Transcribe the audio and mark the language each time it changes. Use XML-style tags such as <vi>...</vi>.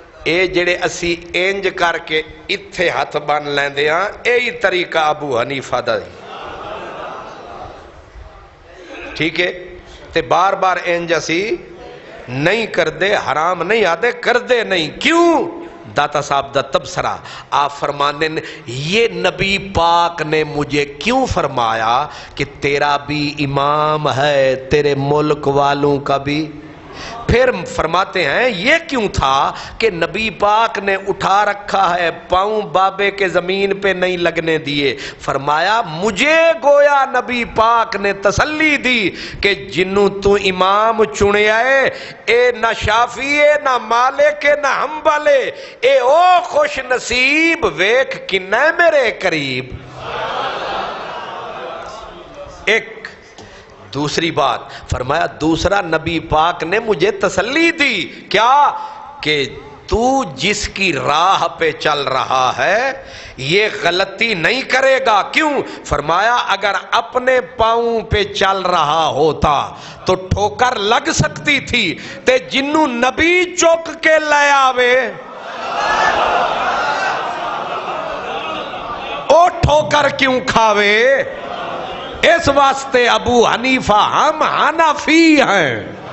<pa>اے جڑے اسی انج کر کے اتھے ہاتھ بن لیندے ہاں, یہی طریقہ ابو حنیفہ دا, ٹھیک ہے. تے بار بار انج اسی نہیں کردے, حرام نہیں آدے, کردے نہیں.</pa> <ur>کیوں؟ داتا صاحب دا تبصرہ آپ فرمانے یہ نبی پاک نے مجھے کیوں فرمایا کہ تیرا بھی امام ہے, تیرے ملک والوں کا بھی. پھر فرماتے ہیں یہ کیوں تھا کہ نبی پاک نے اٹھا رکھا ہے, پاؤں بابے کے زمین پہ نہیں لگنے دیے. فرمایا مجھے گویا نبی پاک نے تسلی دی کہ</ur> <pa>جنوں تو امام چنے آئے اے نہ شافی ہے نہ مالک ہے نہ حنبل ہے, اے او خوش نصیب ویکھ کنے میرے قریب.</pa> <ur>ایک دوسری بات فرمایا دوسرا نبی پاک نے مجھے تسلی دی, کیا کہ تو جس کی راہ پہ چل رہا ہے یہ غلطی نہیں کرے گا. کیوں؟ فرمایا اگر اپنے پاؤں پہ چل رہا ہوتا تو ٹھوکر لگ سکتی تھی,</ur> <pa>تے جنوں نبی چوک کے لے آوے او ٹھوکر کیوں کھاوے.</pa> <ur>اس واسطے ابو حنیفہ ہم حنفی ہیں.</ur>